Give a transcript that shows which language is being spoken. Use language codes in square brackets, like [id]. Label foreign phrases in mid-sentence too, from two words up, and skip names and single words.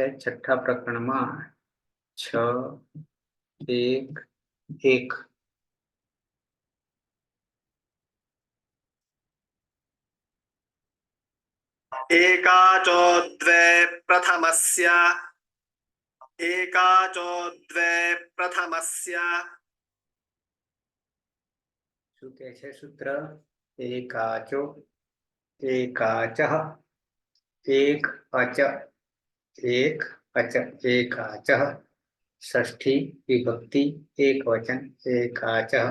[gu] છઠ્ઠા પ્રકરણમાં 6, 1, 1 [sa] एकाचो द्वे प्रथमस्य एकाचो द्वे प्रथमस्य [gu] શું કહે છે સૂત્ર? [sa] एकाचो, एकाचः, एक अच, एक अच, एकाचः. [gu] ષષ્ઠી વિભક્તિ એક વચન એકાચઃ.